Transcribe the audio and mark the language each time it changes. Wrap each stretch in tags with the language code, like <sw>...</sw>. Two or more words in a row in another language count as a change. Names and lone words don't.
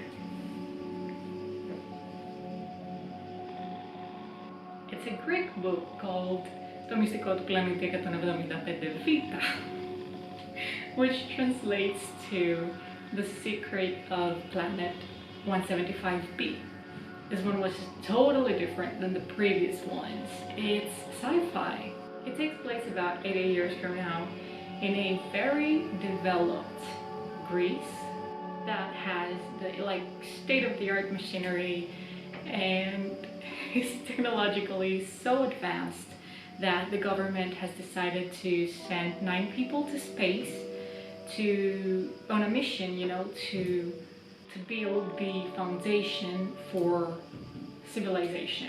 <en>It's a Greek book called Το μυστικό του πλανήτη 175 Vita, which translates to The Secret of Planet 175b. This one was totally different than the previous ones. It's sci-fi. It takes place about 80 years from now in a very developed Greece that has the like state-of-the-art machinery and is technologically so advanced that the government has decided to send 9 people to space on a mission, to build the foundation for civilization.</en>